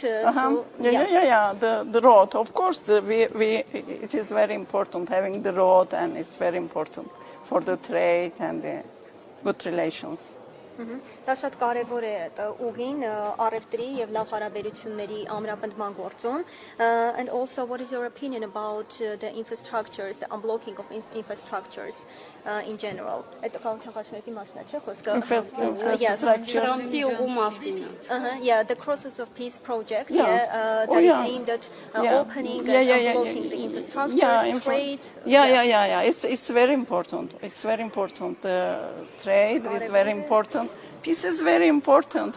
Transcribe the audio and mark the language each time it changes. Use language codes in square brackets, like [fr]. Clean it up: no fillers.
[en] The road, of course, it is very important having the road, and it's very important for the trade and the good relations. [hy] Դա շատ կարևոր է ուղին առևտրի եւ լավ հարաբերությունների ամրապնդման գործում. [en] And also, what is your opinion about the infrastructures, the unblocking of infrastructures in general? [hy] Այդ խաղաղությունների մասն է, չէ՞ խոսքը? [en] Yes. [hy] Թրամփի ուղու մասին։ [en] Yeah, the Crosses of Peace project that is aimed at opening and unblocking the infrastructures, trade. Yeah. It's very important. It's very important. Trade is very important. Peace is very important.